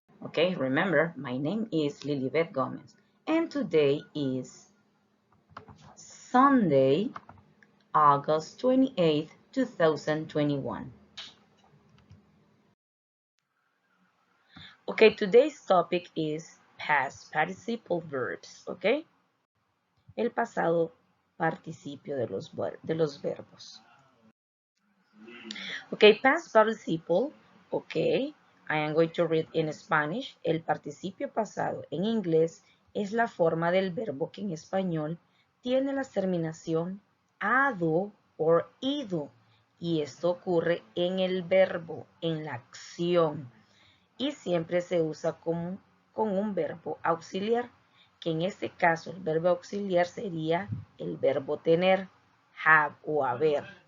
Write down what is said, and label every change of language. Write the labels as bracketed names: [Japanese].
[English] Okay, remember, my name is Lilibet Gomez, and today is Sunday, August 28th, 2021. Okay, today's topic is past participle verbs, okay? [Spanish] El pasado participio de los verbos. [English] Okay, past participle, okay, I am going to read in Spanish. [Spanish] El participio pasado en inglés es la forma del verbo que en español tiene la terminación ado o ido. Y esto ocurre en el verbo, en la acción. Y siempre se usa con un verbo auxiliar, que en este caso el verbo auxiliar sería el verbo tener, have o haber.